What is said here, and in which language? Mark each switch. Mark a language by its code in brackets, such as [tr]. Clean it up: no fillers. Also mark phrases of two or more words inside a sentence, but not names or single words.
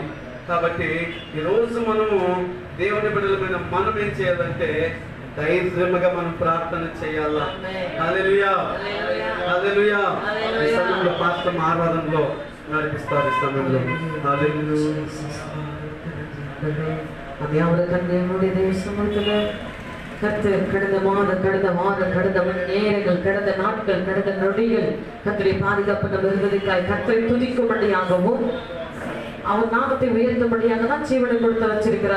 [te] కాబట్టి ఈరోజు మనము దేవుని బిడ్డల మీద మనం ఏం చేయాలంటే ధైర్యంగా మనం ప్రార్థన చేయాలా. హల్లెలూయా, హల్లెలూయా. ఈ సమయంలో పాస్టర్ ఆరాధనలో నడిపిస్తారు. ఈ సమయంలో హల్లెలూయా. [ta] நம்முடைய தேசத்துல கர்த்தர் கடந்த மாதம், கடந்த மணி நேரங்கள், கடந்த நாட்கள், கடந்த நொடிகள் கர்த்தரை பாதுகாப்பு நம்ம இருந்ததுக்காய் கர்த்தரை துதிக்கும்படியாகவும் அவர் நாமத்தை உயர்த்தும்படியாக தான் ஜீவனை கொடுத்து வச்சிருக்கிறார்.